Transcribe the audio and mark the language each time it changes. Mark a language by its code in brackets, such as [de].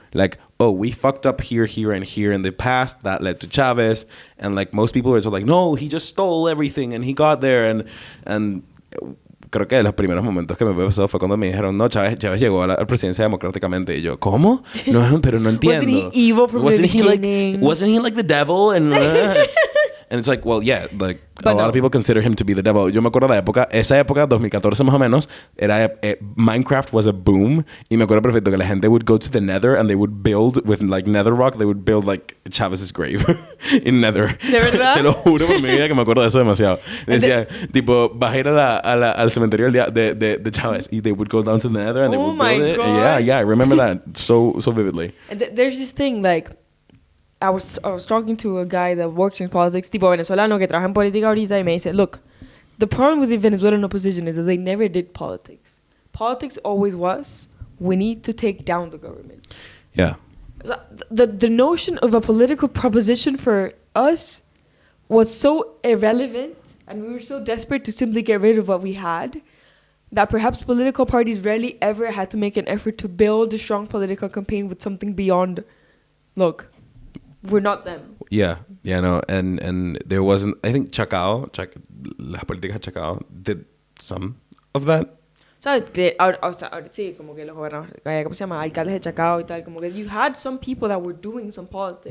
[en] Like, oh, we fucked up here, and here in the past. That led to Chavez. And like most people are like, no, he just stole everything and he got there. [es] And creo que los primeros momentos que me pasó fue cuando me dijeron, no, Chávez llegó a la presidencia democráticamente. Y yo, ¿cómo? No, pero no entiendo. [en] Wasn't he evil from the beginning? Wasn't he like the devil? And And it's like, well, yeah, like But a lot no. of people consider him to be the devil. [es] Yo me acuerdo esa época, 2014 más o menos, era [en] Minecraft was a boom. [es] Y me acuerdo perfecto que la gente [en] would go to the Nether and they would build with like Nether rock. They would build like Chavez's grave in Nether. [es] ¿De verdad? Te lo juro por mi vida que me acuerdo de eso demasiado. Decía, tipo, bajé al cementerio de Chávez y [en] they would go down to the Nether and they Oh would my build it. God. Yeah, I remember that so vividly. And there's this thing, like, I was talking to a guy that works in politics, [es] tipo venezolano que trabaja en política ahorita, y me dice, [en] look, the problem with the Venezuelan opposition is that they never did politics. Politics always was, we need to take down the government. Yeah. The notion of a political proposition for us was so irrelevant, and we were so desperate to simply get rid of what we had, that perhaps political parties rarely ever had to make an effort to build a strong political campaign with something beyond, look, we're not them. Yeah, no, and there wasn't. I think [es] la política [en] Chacao did some of that. [es] ¿Sabes? Ahora sí, como que los gobernadores, ¿cómo se llama? Alcaldes de Chacao y tal, como que [en] you had some people that were doing some politics.